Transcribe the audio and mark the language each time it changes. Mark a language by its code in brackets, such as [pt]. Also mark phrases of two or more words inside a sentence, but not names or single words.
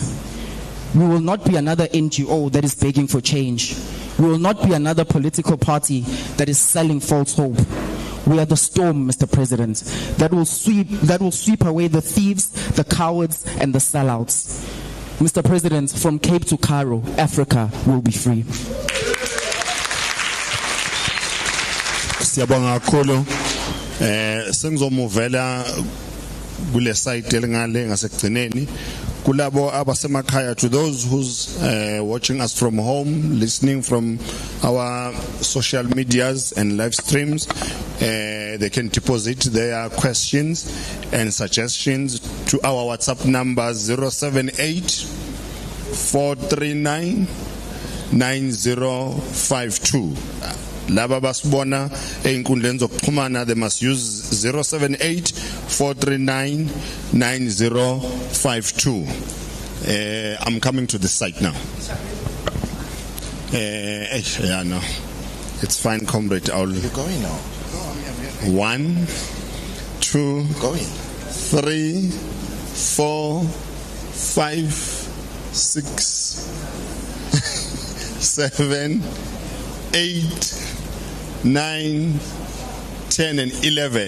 [en] We will not be another NGO that is begging for change. We will not be another political party that is selling false hope. We are the storm, Mr. President, that will sweep away the thieves, the cowards, and the sellouts. Mr. President, from Cape to Cairo, Africa will be free. [zu] Siyabonga kakhulu. Sengizomuvela kule site elingale ngasekugcineni. Kulabo abasemakhaya, [en] to those who's watching us from home, listening from our social medias and live streams, they can deposit their questions and suggestions to our WhatsApp number 078-439-9052. [zu] Laba basibona einkundleni zokuxhumana, [en] they must use 078-439-9052. I'm coming to the site now. Yeah, no, it's fine, comrade. You're going now. 1, 2, 3, 4, 5, 6, 7, 8, 9, 10 and 11.